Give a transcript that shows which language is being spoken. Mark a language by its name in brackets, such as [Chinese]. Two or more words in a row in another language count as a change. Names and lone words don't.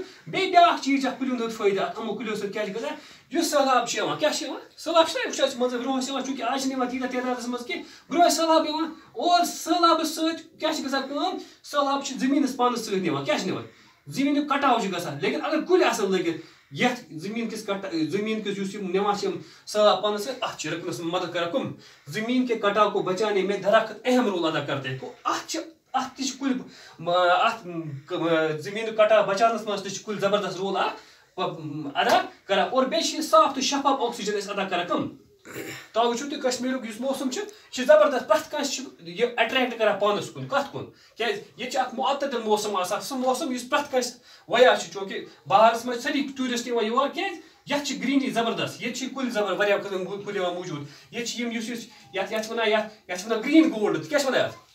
[Kashmiri] بیٚیہِ بیاکھ چیٖز اکھ کُلٮ۪ن ہُنٛد فٲیدٕ اکھ یِمو کُلٮ۪و سۭتۍ کیاہ چھِ گژھان یُس سہلاب چھُ یِوان کیاہ چھُ یِوان سہلاب چھُنہ وٕچھان أسۍ منٛزٕ برونٛہہ ٲسۍ یِوان چوٗنٛکہِ آز چھِنہٕ یِوان تیٖتیاہ تعدادس منٛز کینٛہہ برونٛہہ ٲسۍ سہلاب یِوان اور سہلابس سۭتۍ کیاہ چھِ گژھان کٲم سہلاب چھُ زٔمیٖنس پانس سۭتۍ نِوان کیاہ چھِ نِوان زٔمیٖنُک کٹاو چھُ گژھان لیکن اگر کُلۍ آسن لٲگِتھ یتھ زٔمیٖن کِس یُس یِم نِوان چھِ یِم سہلاب پانس سۭتۍ اتھ چھِ رُکنس منٛز مدد کران کٕم [Urdu] زٔمیٖن کے کٹاو کو بچانے میں درخت اہم رول ادا کرتے ہیں [Kashmiri] اتھ تہِ چھِ کُلۍ اتھ زٔمیٖنُک کٹاو بچاونس منٛز تہِ چھِ کُلۍ زبردست رول اکھ ادا کران اور بیٚیہِ چھِ صاف تہٕ شفاف آکسیجن أسۍ ادا کران کٕم تۄہہِ وٕچھِو تُہۍ کشمیٖرُک یُس موسم چھُ یہِ چھُ زبردست پرٛٮ۪تھ کٲنٛسہِ چھُ یہِ اٹریکٹ کران پانس کُن کتھ کُن کیازِ ییٚتہِ چھُ اکھ معتدل موسم آسان سُہ موسم یُس پرٛٮ۪تھ کٲنٛسہِ ویا چھُ چوٗنٛکہِ بہارس منٛز سٲری ٹوٗرِسٹ یِوان یور کیازِ یتھ چھِ گریٖنری زبردست ییٚتہِ چھِ کُلۍ واریاہ قٕسم کُلۍ یِوان موٗجوٗد ییٚتہِ چھِ یِم یُس یتھ وَنان [English] green gold [Kashmiri] کیاہ چھِ وَنان